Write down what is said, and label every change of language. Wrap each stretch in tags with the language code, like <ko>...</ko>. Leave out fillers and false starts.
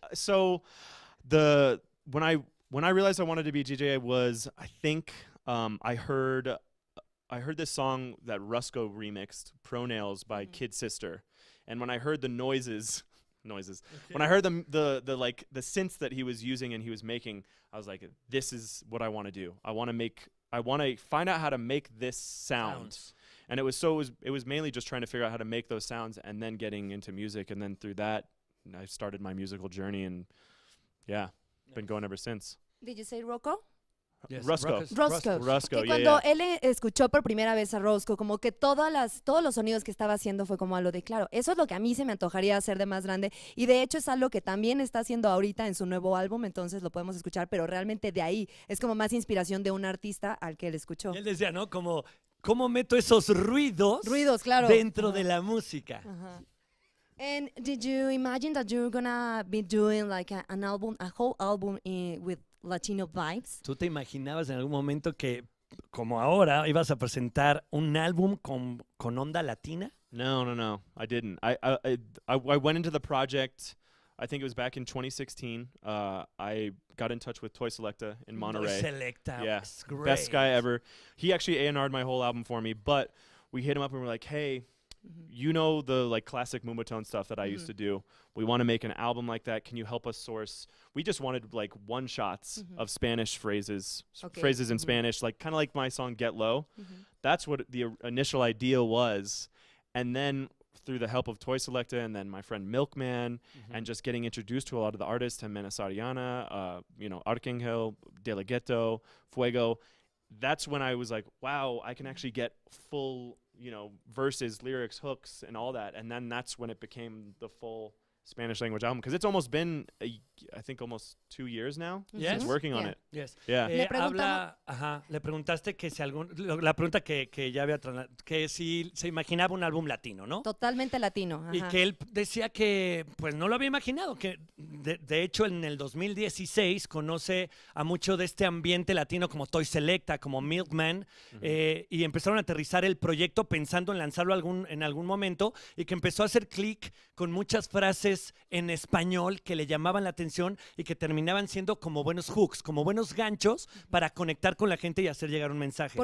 <en>So when I realized I wanted to be a DJ, I think I heard this song that Rusko remixed, Pro Nails by Kid Sister, and when I heard the noises, when I heard the like the synths that he was using and he was making, I was like, this is what I want to do. I want to find out how to make this sound. And it was mainly just trying to figure out how to make those sounds and then getting into music, and then through that I started my musical journey, and yeah, been going ever since. Did you say Rocco? Yes, Rusko.</en> <es>Que</es> <en>Yeah,</en> <es>cuando</es> <en>yeah.</en> <es>él escuchó por primera vez a Roscoe, como que todos los sonidos que estaba haciendo fue como algo de, claro, eso es lo que a mí se me antojaría hacer de más grande, y de hecho es algo que también está haciendo ahorita en su nuevo álbum, entonces lo podemos escuchar, pero realmente de ahí es como más inspiración de un artista al que él escuchó. Y él decía, ¿no? Como, ¿cómo meto esos ruidos, Claro. dentro Ajá. de la música? Ajá.</es> <en>And did you imagine that you're gonna be doing like an album, a whole album with Latino vibes?</en> <es>¿Tú te imaginabas en algún momento que, como ahora, ibas a presentar un álbum con onda latina?</es> <en>No, I didn't. I went into the project, I think it was back in 2016. I got in touch with Toy Selecta in Monterey. Selecta, Yeah, it's great. best guy ever. He actually A&R'd my whole album for me, but we hit him up and we're like, hey, you know the like classic Moombahton stuff that I used to do. We want to make an album like that. Can you help us source? We just wanted like one shots of Spanish phrases, phrases in Spanish, like kind of like my song Get Low. That's what the initial idea was. And then through the help of Toy Selecta and then my friend Milkman and just getting introduced to a lot of the artists, Jimena Sariana, Arcangel, De La Ghetto, Fuego, that's when I was like, wow, I can actually get full verses, lyrics, hooks, and all that. And then that's when it became the full Spanish language album, because it's almost been I think almost 2 years now Yes. since working on Yeah. it. Yes. Yeah.</en> <es>Le preguntaste que si la pregunta que ya había que si se imaginaba un álbum latino, ¿no? Totalmente latino. Y ajá. que él decía que pues no lo había imaginado, que de hecho en el 2016 conoce a mucho de este ambiente latino como Toy Selecta, como Milkman, y empezaron a aterrizar el proyecto pensando en lanzarlo en algún momento, y que empezó a hacer clic con muchas frases en español que le llamaban la atención y que terminaban siendo como buenos hooks, como buenos ganchos para conectar con la gente y hacer llegar un mensaje.</es>